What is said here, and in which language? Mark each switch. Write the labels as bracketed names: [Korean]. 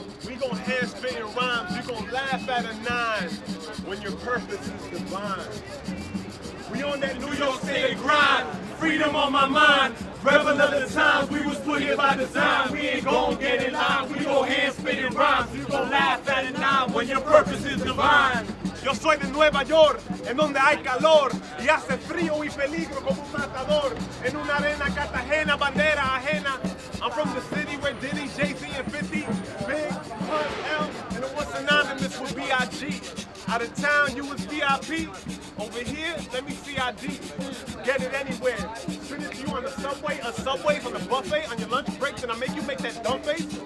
[English] We gon' hand spit in rhymes. You gon' laugh at a 9 when your purpose is divine. We on that New York state of grind, freedom on my mind. Rebel of the times, we was put here by design. We ain't gon' get in line. We gon' hand spit in rhymes. You gon' laugh at a 9 when your purpose is divine. [Spanish] Yo soy de Nueva York, en donde hay calor y hace frío y peligro como un matador. En una arena Cartagena, bandera ajena. [English] I'm from the city where Diddy, Jay-Z, and 50, Big, Pun, L, and it was synonymous with B.I.G. Out of town, you was VIP. Over here, let me see ID. Get it anywhere. Spin it to you on the subway, a Subway on the buffet, on your lunch break, then I make you make that dumb face.